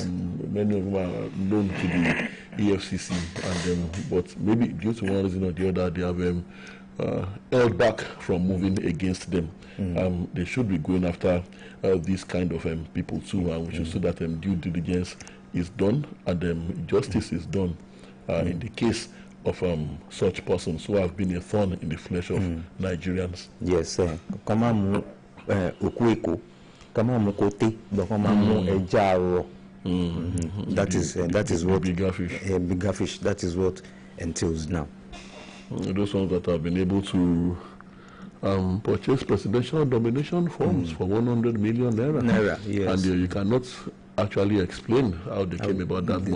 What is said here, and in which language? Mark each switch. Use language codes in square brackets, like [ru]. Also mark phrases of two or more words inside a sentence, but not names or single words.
[en] Many of whom are known to the EFCC, and but maybe due to one reason or the other, they have held back from moving against them. They should be going after these kind of people too, and we should see that due diligence is done and justice is done in the case of such persons who have been a thorn in the flesh of Nigerians. Yes, kama mu okueko, kama mu kote, kama mu ejaro. That is what bigger fish. Bigger fish. That is what entails now. Those ones that have been able to purchase presidential nomination forms for 100 million naira. Yes. And you cannot actually explain how they came about that money.